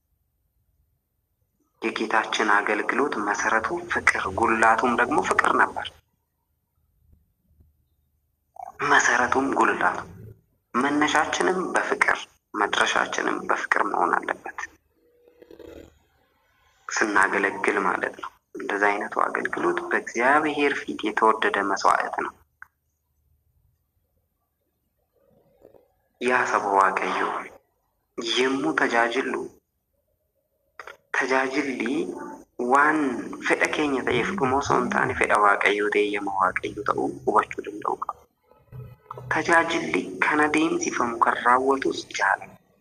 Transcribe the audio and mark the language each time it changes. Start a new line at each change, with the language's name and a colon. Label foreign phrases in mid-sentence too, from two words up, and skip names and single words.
Amharic: የጌታችን አገልግሎት መሰረቱ ፍቅር፣ ጉልላቱም ደግሞ ፍቅር ነበር። መሰረቱም ጉልላቱ፣ መነሻችንም በፍቅር መድረሻችንም በፍቅር መሆን አለበት ስናገለግል ማለት ነው። እንደዚህ አይነቱ አገልግሎት በእግዚአብሔር ፊት የተወደደ መስዋዕት ነው። ያ ሰበ
Oromo: waaqayyo yemmuu tajaajilli waan fedha keenya ta'eef dhuma osoo hin taane fedha waaqayyoo ta'e eeyyama waaqayyoo ta'uu hubachuu danda'u qaba. Tajaajilli kan adeemsifamu kan raawwatus jaalala.